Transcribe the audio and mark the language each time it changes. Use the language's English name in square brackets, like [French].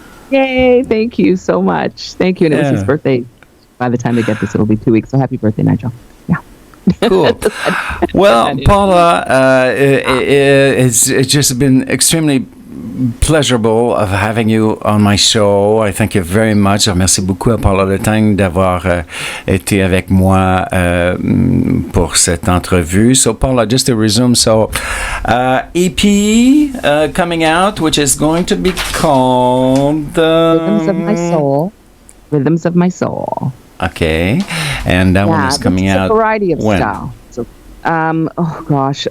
[English] Yay. Thank you so much. Thank you. And it was his birthday. By the time they get this, it'll be 2 weeks. So happy birthday, Nigel. Yeah. Cool. Well, Paula, it's just been extremely pleasurable of having you on my show. I thank you very much. [French] Je remercie beaucoup à Paula Letang d'avoir été avec moi pour cette entrevue. [English] So, Paula, just to resume, so EP coming out, which is going to be called Rhythms of My Soul. Rhythms of My Soul. Okay, and that one is coming out. A variety of when? style. So, oh gosh.